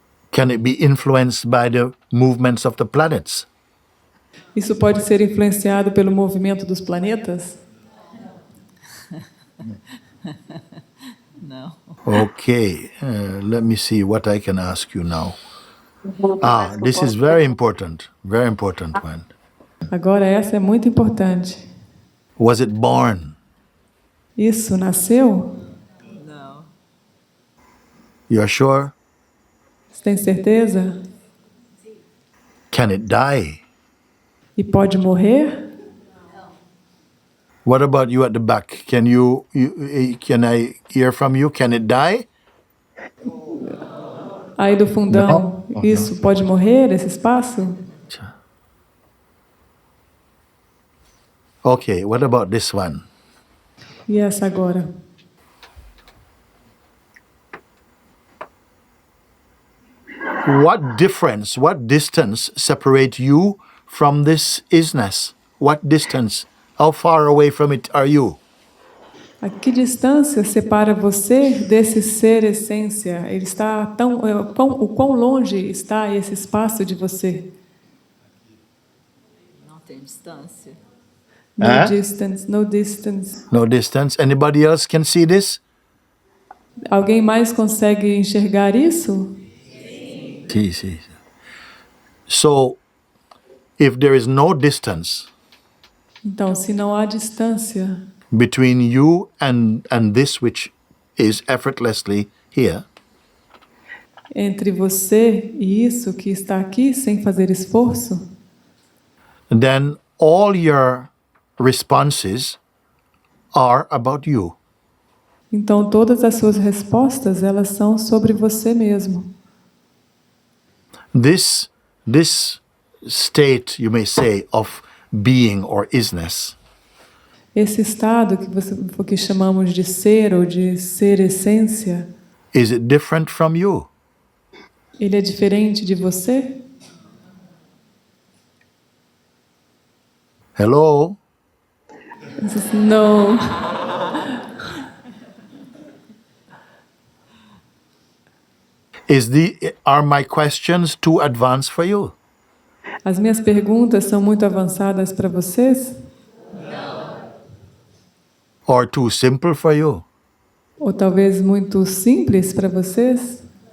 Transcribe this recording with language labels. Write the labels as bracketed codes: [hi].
[en] Can it be influenced by the movements of the planets? [pt] Isso pode ser influenciado pelo movimento dos planetas? Não. [en] Okay, let me see what I can ask you now. This is very important one. [pt] Agora essa é muito importante. [en] Was it born? [pt] Isso nasceu? Não. [en] You are sure? [pt] Você tem certeza? [en] Can it die? [pt] E pode morrer? [en] What about you at the back? Can I hear from you? Can it die? [pt] Aí do fundão, isso pode morrer, esse espaço? [en] Okay, what about this one? [pt] E essa agora? [en] What difference, what distance separate you from this isness? What distance? How far away from it are you? [pt] A que distância separa você desse ser essência? Ele está o quão longe está esse espaço de você? Não tem distância. [en] No distance, no distance. No distance. Anybody else can see this? [pt] Alguém mais consegue enxergar isso? [en] See. So, if there is no distance [pt] Então, se não há distância [en] between you and this which is effortlessly here, [pt] entre você e isso que está aqui sem fazer esforço, [en] then all your responses are about you. [pt] então todas as suas respostas, elas são sobre você mesmo. [en] This state, you may say, of being or isness [pt] Esse estado que chamamos de ser ou de ser essência, [en] is it different from you? [pt] ele é diferente de você? [en] Hello? [pt] Não. [en] Are my questions too advanced for you? [pt] As minhas perguntas são muito avançadas para vocês? [en] Or too simple for you? [pt] Ou talvez muito simples para vocês?